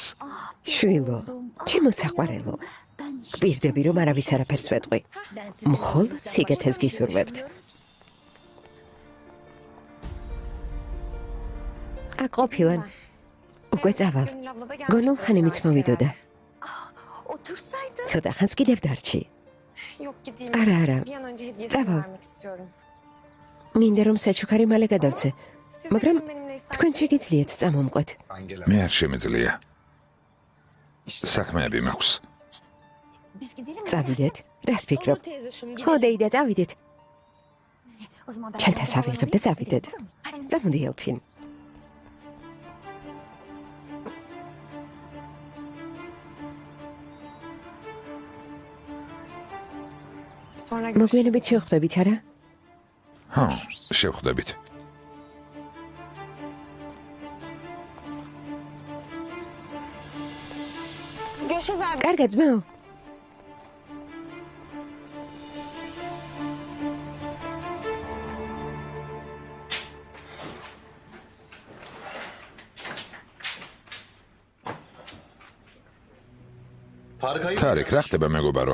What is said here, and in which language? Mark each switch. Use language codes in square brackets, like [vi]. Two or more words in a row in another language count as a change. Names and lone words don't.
[ka] შვილო, ჩემო საყვარელო, გვირდები რომ არავის არაფერს ვეტყვი. მხოლოდ სიგეთეს გისურვებთ. აქ ყოფილან. უკვე წავალ. გონულ ხანიმიც მოვიდოდა. ცოტა ხანს კიდევ დარჩი. [tr] Yok gideyim. Ara. Bir an önce hediyesini Tamam. vermek istiyorum. [ka] მინდა რომ საჩუქარი მალე გადავწე. [tr] Siz de [ka] მაგრამ [tr] gelin benimle [ka] თქვენ [tr] isterseniz. [ka] შეგიძლიათ წამომყვეთ. მე არ შემიძლია. საქმეები მაქვს. წავიდეთ. რას ფიქრობ? ხო, დეიდა, წავიდეთ. ჩემთან ავიღებ და წავიდეთ. წამოდი ელფინ. [tr] Sonra görüşürüz. [ka] მოგვიანებით შევხვდებით, არა? ხო, შევხვდებით. [tr] Görüşürüz abi. [ka] კარგად, ძმაო. თარიქ, რა ხდება მეგობარო?